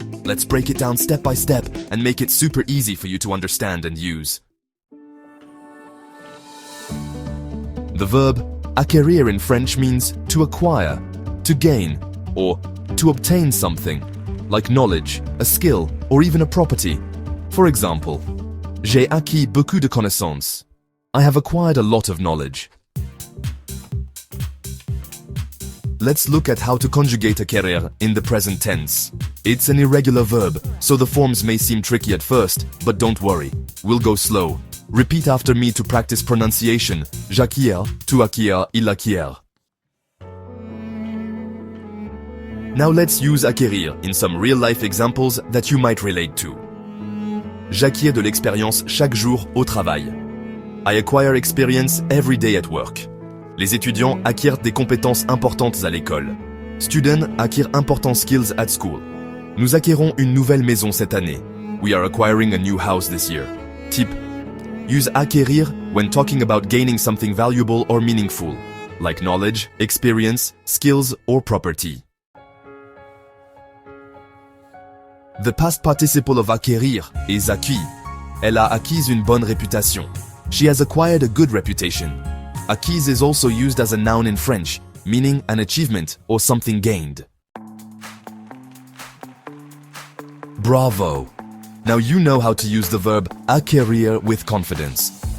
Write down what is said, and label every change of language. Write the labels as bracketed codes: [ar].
[en] Let's break it down step by step and make it super easy for you to understand and use. The verb acquérir in French means to acquire, to gain, or to obtain something, like knowledge, a skill, or even a property. For example, [fr] j'ai acquis beaucoup de connaissances. [en] I have acquired a lot of knowledge. Let's look at how to conjugate acquérir in the present tense. It's an irregular verb, so the forms may seem tricky at first, but don't worry, we'll go slow. Repeat after me to practice pronunciation. [fr] J'acquiers, tu acquiers, il acquiert. [en] Now let's use acquérir in some real-life examples that you might relate to. [fr] J'acquiers de l'expérience chaque jour au travail. [en] I acquire experience every day at work. [fr] Les étudiants acquièrent des compétences importantes à l'école. [en] Students acquire important skills at school. [fr] Nous acquérons une nouvelle maison cette année. [en] We are acquiring a new house this year. Tip: use acquérir when talking about gaining something valuable or meaningful, like knowledge, experience, skills, or property. The past participle of acquérir is acquis. [fr] Elle a acquis une bonne réputation. [en] She has acquired a good reputation. Acquise is also used as a noun in French, meaning an achievement or something gained. Bravo! Now you know how to use the verb acquérir with confidence.